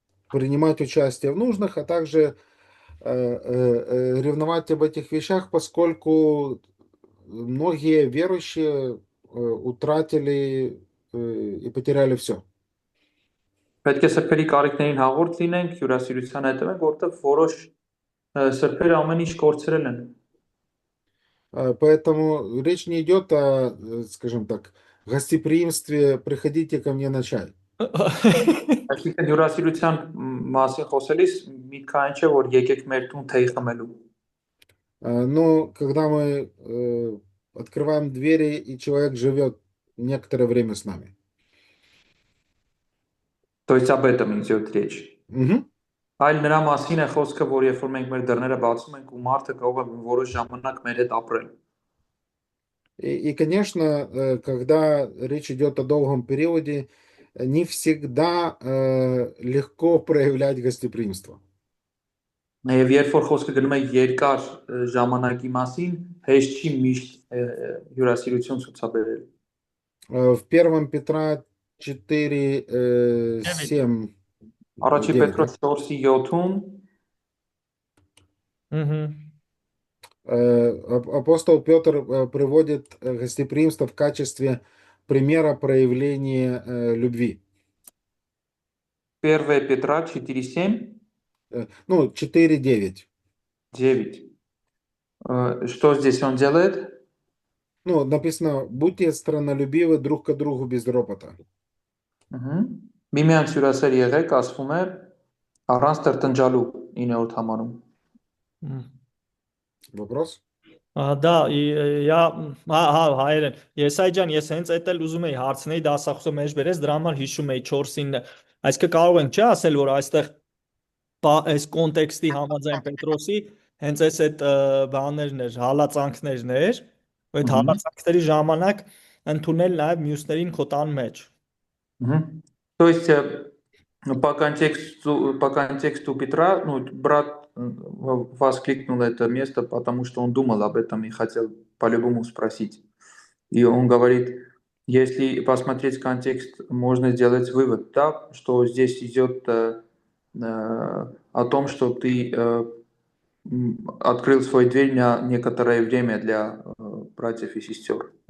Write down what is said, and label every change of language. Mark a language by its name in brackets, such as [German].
[Russian] Принимать участие в нужных, а также ревновать об этих вещах, поскольку многие верующие утратили и потеряли все. [Armenian] Պետք է սրբերի կարիքներին հաղորդ լինենք, հյուրասիրության հետևենք, որտեղ որոշ սրբերը ամեն ինչ կորցրել են։ [Russian] Поэтому речь не идет о, скажем так, гостеприимстве «приходите ко мне на чай». [Armenian] Այսինքն հյուրասիրության մասին խոսելիս միտքը այն չէ, որ եկեք մեր տուն թեյ խմելու։ [Russian] Но когда мы открываем двери, и человек живет некоторое время с нами. То есть об этом идет речь։ Мгм. [Armenian] Այլ նրա մասին է խոսքը, որ երբ որ մենք մեր դռները բացում ենք ու մարդը կարող է որոշ ժամանակ մեր հետ ապրել։ [Russian] И, конечно, когда речь идет о долгом периоде, не всегда легко проявлять гостеприимство. [Armenian] Եվ երբ որ խոսքը գնում է երկար ժամանակի մասին, հեշտ չի միշտ հյուրասիրություն ցուցաբերել։ [Russian] В 1 Петра 4, 7, [Armenian] Առաջի [Russian] 9, да? [Armenian] Պետրոս 4-ի 7-ում [Russian] Апостол Петр приводит гостеприимство в качестве примера проявления любви. 1 Петра 4:7, Ну, 4:9. 9. Что здесь он делает? Ну, написано, будьте страннолюбивы друг к другу без ропота. [Armenian] Միմյանց հյուրասեր եղեք, ասվում է առանց տրտնջալու 9-րդ համարում։ [Russian] Вопрос? [Armenian] Да, հայերեն։ Եսայ ջան, ես հենց էդ էլ ուզում էի հարցնել, դասախոսը մեջ բերես, դրա համար հիշում էի 4-9-ը։ Այսինքն կարող ենք չէ ասել, որ այստեղ այս կոնտեքստի համաձայն Պետրոսի հենց այդ բաներն էր, հալածանքներն էր, ու այդ հալածանքների ժամանակ ընդունել նաև մյուսներին քո տան մեջ։ [Russian] То есть по контексту Петра, ну, брат воскликнул это место, потому что он думал об этом и хотел по-любому спросить. И он говорит, если посмотреть контекст, можно сделать вывод, да, что здесь идет о том, что ты открыл свою дверь на некоторое время для братьев и сестер.